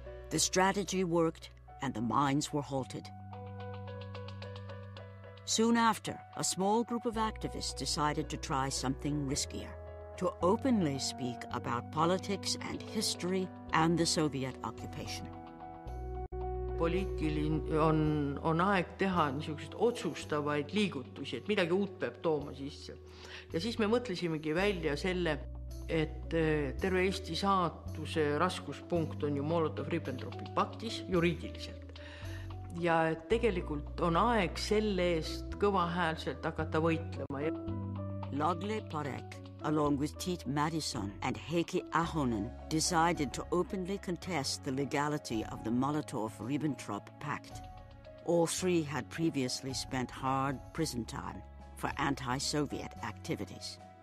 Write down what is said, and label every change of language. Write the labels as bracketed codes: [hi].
[en] The strategy worked, and the mines were halted. Soon after, a small group of activists decided to try something riskier, to openly speak about politics and history and the Soviet occupation. [et] Poliitiline on aeg teha niisuguseid otsustavaid liigutusi, et midagi uut peab tooma sisse. Ja siis me mõtlesimegi välja selle, et terve Eesti saatuse raskuspunkt on ju Molotov-Ribbentropi paktis juriidiliselt. Ja et tegelikult on aeg selle eest kõvahäälselt hakata võitlema. [en] Lagle Parek, along with Tiit Madison and Heikki Ahonen, decided to openly contest the legality of the Molotov-Ribbentrop Pact. All three had previously spent hard prison time for anti-Soviet activities.